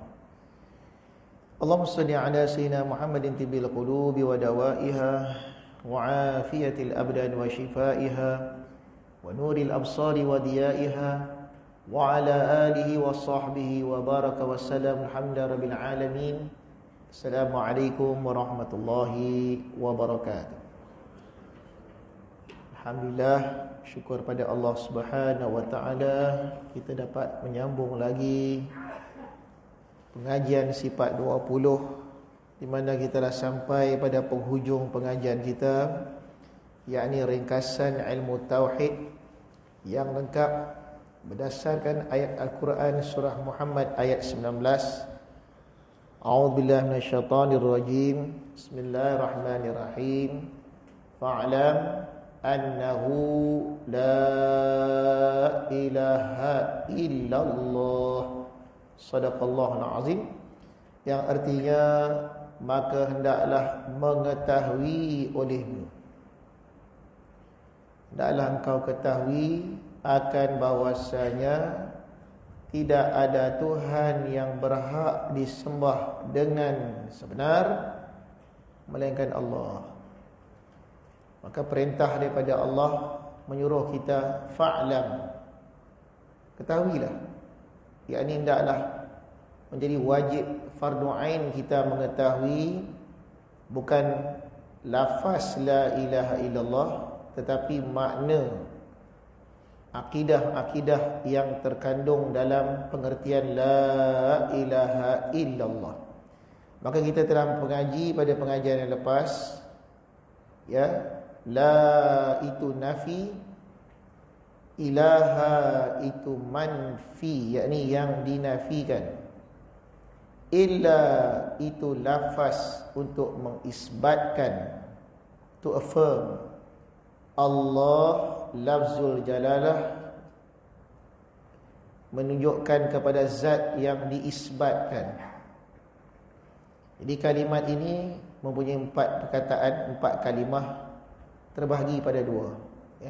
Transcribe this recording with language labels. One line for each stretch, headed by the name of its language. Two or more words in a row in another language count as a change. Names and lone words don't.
Arabic: اللهم صل على سيدنا محمد طب القلوب ودوائها وعافية الأبدان وشفائها ونور الأبصار وضيائها وعلى آله وصحبه وبارك وسلم الحمد رب العالمين. السلام عليكم ورحمة الله وبركاته.
Malay: Alhamdulillah, syukur pada Allah
Arabic: سبحانه وتعالى,
Malay: kita dapat menyambung lagi pengajian sifat 20, di mana kita dah sampai pada penghujung pengajian kita, yakni ringkasan ilmu tauhid yang lengkap berdasarkan ayat Al-Quran surah Muhammad ayat 19.
Arabic: أعوذ بالله من الشيطان الرجيم. بسم الله الرحمن الرحيم. فاعلم أنه لا إله إلا الله. صدق الله العظيم.
Malay: Yang artinya, maka hendaklah mengetahui olehmu, hendaklah engkau ketahui akan bahwasanya tidak ada Tuhan yang berhak disembah dengan sebenar melainkan Allah. Maka perintah daripada Allah menyuruh kita fa'lam, ketahuilah, yakni hendaklah menjadi wajib fardu ain kita mengetahui bukan lafaz
Arabic: لا إله إلا الله,
Malay: tetapi makna akidah-akidah yang terkandung dalam pengertian
Arabic: لا إله إلا الله.
Malay: Maka kita telah mengaji pada pengajian yang lepas, ya, la itu nafi, ilaha itu manfi, yakni yang dinafikan. Illa itu lafaz untuk mengisbatkan,
English: to affirm.
Malay: Allah lafzul jalalah, menunjukkan kepada zat yang diisbatkan. Jadi kalimat ini mempunyai 4 perkataan, 4 kalimah terbahagi pada 2, ya.